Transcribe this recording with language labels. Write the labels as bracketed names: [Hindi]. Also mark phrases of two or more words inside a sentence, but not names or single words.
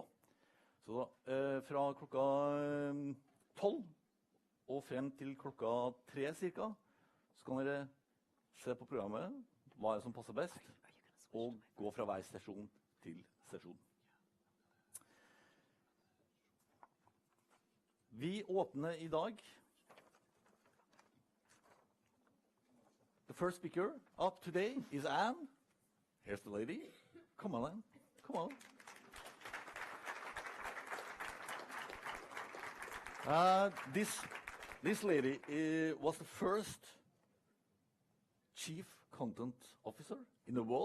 [Norwegian] Så fra klokka 12 og frem til klokka 3 cirka, så kan dere se på programmet, hva som passer best, og gå fra hver sesjon til sesjon. Vi åpner i dag. [English] The first speaker up today is Anne. Here's the lady. Come on, Anne. Come on. This lady was the first chief content officer in the world.